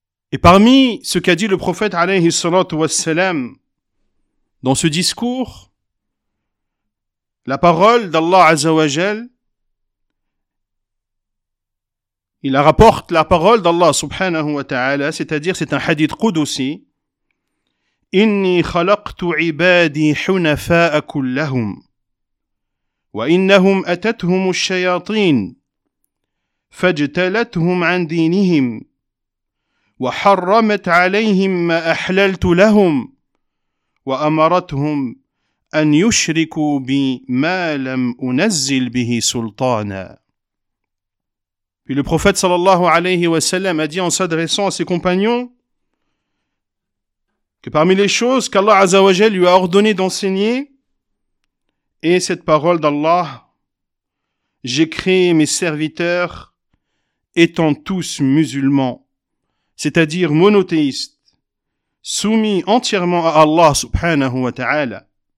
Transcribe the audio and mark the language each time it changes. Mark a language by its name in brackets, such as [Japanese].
[French] Et parmi ce qu'a dit le prophète alayhi salatu wassalam dans ce discours, la parole d'Allah Azza wa Jal, il la rapporte la parole d'Allah subhanahu wa ta'ala, c'est-à-dire c'est un hadith qudusi. [Arabic] Inni khalaqtu ibadi hunafa'a kullahum wa innahum atathum ash-shayatin fajtalathum 'an dinihim وحرمت عليهم ما أحللت لهم وأمرتهم أن يشركوا بما لم أنزل به سلطانا. [French] Puis le prophète sallallahu alayhi wa sallam a dit en s'adressant à ses compagnons que parmi les choses qu'Allah Azza wa Jal lui a ordonné d'enseigner est cette parole d'Allah: j'ai créé mes serviteurs étant tous musulmans, c'est-à-dire monothéiste, soumis entièrement à Allah subhanahu wa ta'ala.